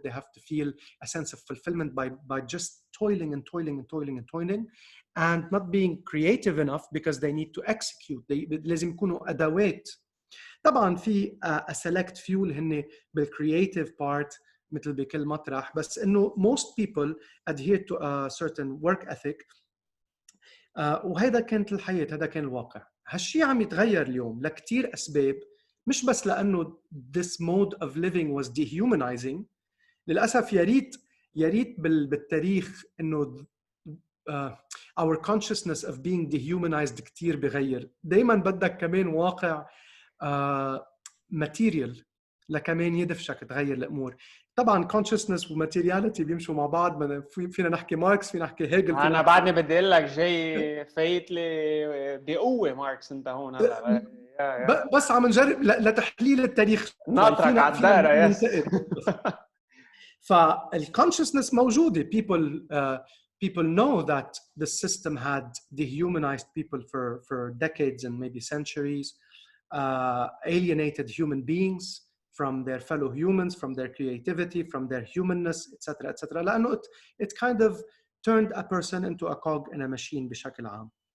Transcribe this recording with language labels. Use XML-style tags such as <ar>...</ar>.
<en>They have to feel a sense of fulfillment by just toiling and toiling and toiling and toiling and not being creative enough because they need to execute.</en> <ar>لازم يكونوا أدوات. طبعاً في</ar> <en>a select few</en> <ar>اللي هن</ar> <en>بالcreative part</en> <ar>مثل بكل مطرح, بس إنه</ar> <en>most people adhere to a certain work ethic.</en> <ar>وهذا كانت الحياة, هذا كان الواقع. هالشيء عم يتغير اليوم لكتير أسباب, مش بس لأنه</ar> <en>this mode of living was dehumanizing.</en> <ar>للأسف يا ريت بالتاريخ إنه</ar> <en>our consciousness of being dehumanized</en> <ar>كتير بغير. دايماً بدك كمان واقع material لكمان يدفشك تغير الأمور. طبعاً consciousness وmateriality بيمشوا مع بعض. فينا نحكي ماركس, فينا نحكي هيجل. أنا بعدني بدي أقول لك جاي فايت لي بقوة ماركس أنت هون هلا. بس عم نجرب لتحليل التاريخ. ناطرك على الدائرة يس. فالconsciousness موجودة.</ar> <en>People know that the system had dehumanized people for decades and maybe centuries, alienated human beings from their fellow humans, from their creativity, from their humanness, etc., etc.</en> <ar>لأنه</ar> <en>it kind of turned a person into a cog in a machine</en> <ar>بشكل عام.</ar>